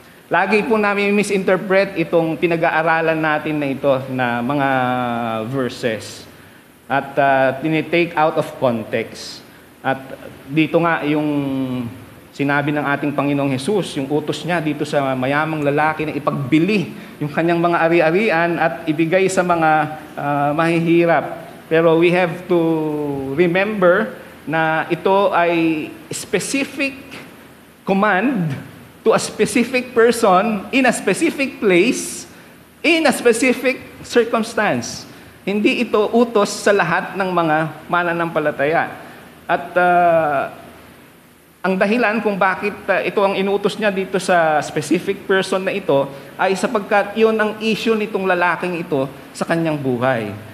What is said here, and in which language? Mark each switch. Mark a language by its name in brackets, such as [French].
[Filipino] Lagi po namin misinterpret itong pinag-aaralan natin na ito na mga verses at tinitake [English] out of context. [Filipino] At dito nga yung sinabi ng ating Panginoong Jesus, yung utos niya dito sa mayamang lalaki na ipagbili yung kanyang mga ari-arian at ibigay sa mga mahihirap. Pero [English] we have to remember [Filipino] na ito ay [English] specific command to a specific person in a specific place in a specific circumstance. [Filipino] Hindi ito utos sa lahat ng mga mananampalataya. At ang dahilan kung bakit ito ang inutos niya dito sa [English] specific person [Filipino] na ito ay sapagkat iyon ang issue nitong lalaking ito sa kanyang buhay.